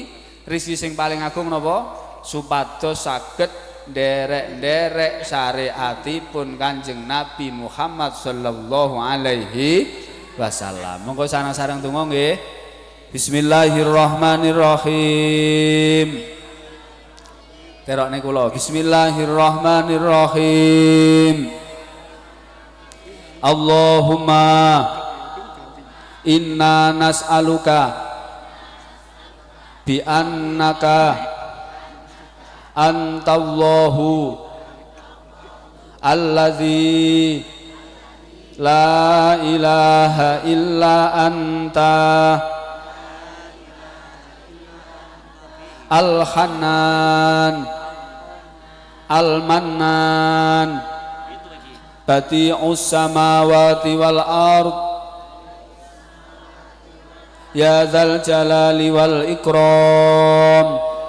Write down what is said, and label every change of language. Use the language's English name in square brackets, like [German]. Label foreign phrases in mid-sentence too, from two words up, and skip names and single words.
[Javanese] Rezeki sing paling agung napa? Supados saged nderek-nderek syariatipun Kanjeng Nabi Muhammad [Arabic] صلى الله عليه وسلم. [Javanese] Monggo sareng-sareng donga nggih. Bismillahirrahmanirrahim. Terokne kula. [Arabic] Bismillahirrahmanirrahim. اللهم إنا نسألك بأنك أنت الله الذي لا إله إلا أنت الحنان المنان بديع السماوات والأرض يا ذا الجلال والإكرام